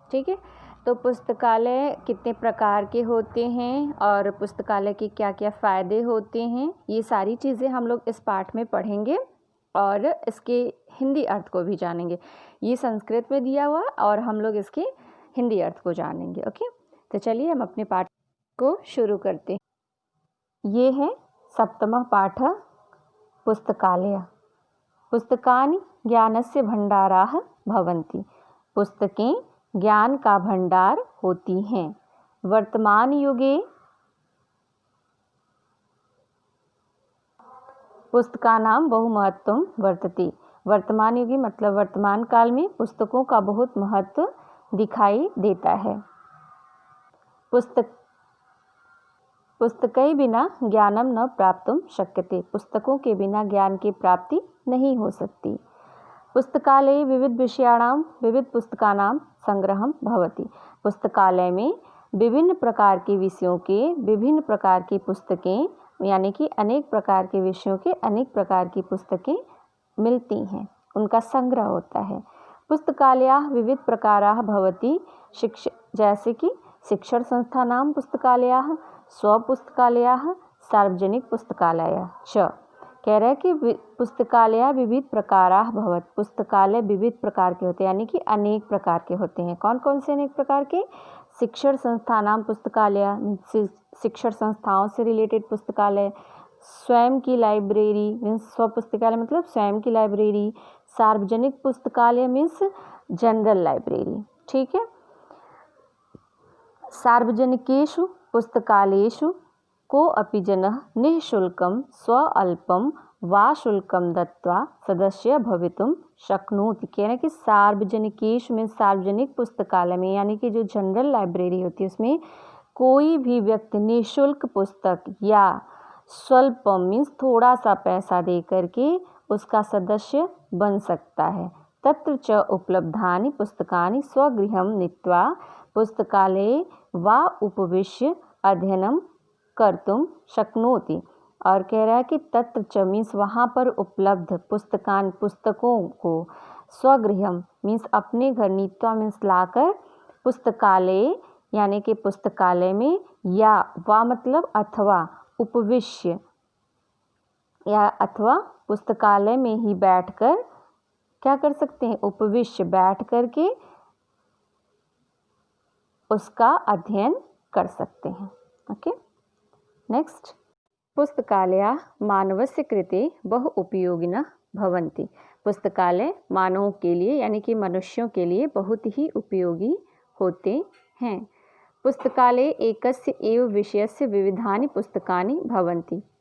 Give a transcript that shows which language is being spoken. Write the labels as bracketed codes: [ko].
[hi] ठीक है, तो पुस्तकालय कितने प्रकार के होते हैं और पुस्तकालय के क्या क्या फ़ायदे होते हैं, ये सारी चीज़ें हम लोग इस पाठ में पढ़ेंगे और इसके हिंदी अर्थ को भी जानेंगे। ये संस्कृत में दिया हुआ और हम लोग इसके हिंदी अर्थ को जानेंगे। ओके, तो चलिए हम अपने पाठ को शुरू करते हैं। ये है सप्तमः पाठ पुस्तकालय। [sa] पुस्तकानि ज्ञानस्य भंडाराः भवन्ति। [hi] पुस्तकें ज्ञान का भंडार होती हैं। [sa] वर्तमान युगे पुस्तकानां बहुमहत्वं वर्तते। [hi] वर्तमान युगे मतलब वर्तमान काल में पुस्तकों का बहुत महत्व दिखाई देता है। [sa] पुस्तकै बिना ज्ञानम न प्राप्तुं शक्यते। [hi] पुस्तकों के बिना ज्ञान की प्राप्ति नहीं हो सकती। [sa] पुस्तकालये विविध विषयाणां विविध पुस्तकानां संग्रहं भवति। [hi] पुस्तकालय में विभिन्न प्रकार के विषयों के विभिन्न प्रकार की पुस्तकें यानी कि अनेक प्रकार के विषयों के अनेक प्रकार की पुस्तकें मिलती हैं, उनका संग्रह होता है। [sa] पुस्तकालयाः विविध प्रकाराः भवति। जैसे कि शिक्षण संस्थानां पुस्तकालयाः, स्वपुस्तकालयाः, सार्वजनिक पुस्तकालयाः च। [hi] कह रहा है कि पुस्तकालय [sa] विविध प्रकाराः भवति। [hi] पुस्तकालय विविध प्रकार के होते हैं यानी कि अनेक प्रकार के होते हैं। कौन कौन से अनेक प्रकार के? शिक्षण संस्थानां पुस्तकालय, शिक्षण संस्थाओं से रिलेटेड पुस्तकालय। स्वयं की लाइब्रेरी मीन्स स्व पुस्तकालय मतलब स्वयं की लाइब्रेरी। सार्वजनिक पुस्तकालय मीन्स जनरल लाइब्रेरी। ठीक है, [sa] सार्वजनिकेषु पुस्तकालयेषु को अपि जनः निःशुल्कं स्वअल्पं वा शुल्कं दत्त्वा सदस्य भवितुं शक्नोति। [hi] कहना कि सार्वजनिकेषु में सार्वजनिक पुस्तकालय में यानी कि जो जनरल लाइब्रेरी होती है उसमें कोई भी व्यक्ति निःशुल्क पुस्तक या स्वल्पम मीन्स थोड़ा सा पैसा दे करके उसका सदस्य बन सकता है। [sa] तत्र च उपलब्धानि पुस्तकानि स्वगृहं नीत्वा पुस्तकालये वा उपविश्य अध्ययनं कर्तुं शक्नोति। [hi] और कह रहा है कि तत्र च मीन्स वहाँ पर उपलब्ध पुस्तकों को स्वगृहम मीन्स अपने घर नीत्वा मीन्स लाकर पुस्तकालय यानी कि पुस्तकालय में या वा मतलब अथवा उपविश्य या अथवा पुस्तकालय में ही बैठकर क्या कर सकते हैं? उपविश्य बैठ करके उसका अध्ययन कर सकते हैं। Okay, next. [sa] पुस्तकालयाः मानवस्य कृते बहु उपयोगिनः भवन्ति। [hi] पुस्तकालय मानवों के लिए यानी कि मनुष्यों के लिए बहुत ही उपयोगी होते हैं। [sa] पुस्तकालये एकस्य एव विषयस्य विविधानि पुस्तकानि भवन्ति।